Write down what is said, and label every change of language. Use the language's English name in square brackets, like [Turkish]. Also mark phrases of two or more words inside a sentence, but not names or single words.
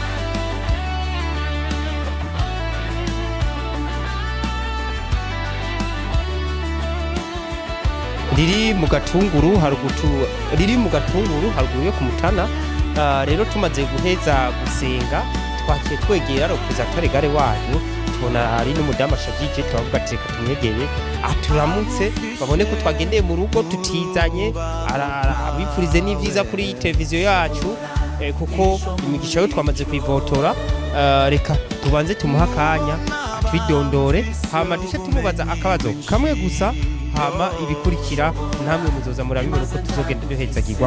[Rundi] riri mu gatunguru haruguru yo ku Mutana. Rero tumaze guheza gusenga twakiye twegera representateur gare wanyu tubona ari n'umudamu ashagije turavuga ati reka tumwegere aturamutse babone ko twagendeye mu rugo tutizanye abipfurize n'ivyiza kuri televiziyo yacu kuko imigisha yo twamaze kuyivotora. Reka tubanze tumuha akanya atwidondore hama duce tumubaza akabazo kamwe gusa hama ibikurikira namwe muzoza murabibona uko tuzogenda duhezagirwa.